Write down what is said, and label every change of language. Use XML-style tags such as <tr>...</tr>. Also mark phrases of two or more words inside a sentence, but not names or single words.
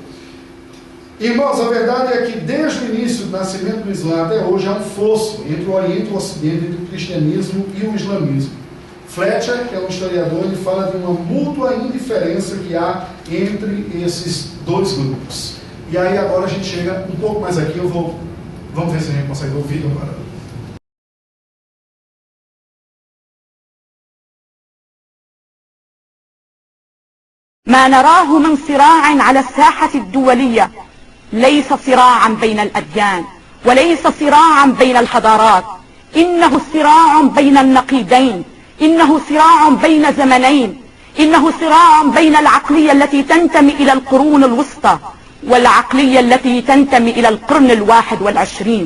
<pt>Irmãos, a verdade é que desde o início do nascimento do Islã até hoje há um fosso entre o Oriente e o Ocidente, entre o cristianismo e o islamismo. Fletcher, que é um historiador, ele fala de uma mútua indiferença que há entre esses dois grupos. E aí agora a gente chega um pouco mais aqui, vamos ver se a gente consegue ver o vídeo agora.</pt> <ar>ما نراه من صراع على الساحة الدولية ليس صراعا بين الأديان وليس صراعا بين الحضارات، إنه صراع بين النقيضين، إنه صراع بين زمنين، إنه صراع بين العقلية التي تنتمي إلى القرون الوسطى والعقلية التي تنتمي إلى القرن 21.</ar>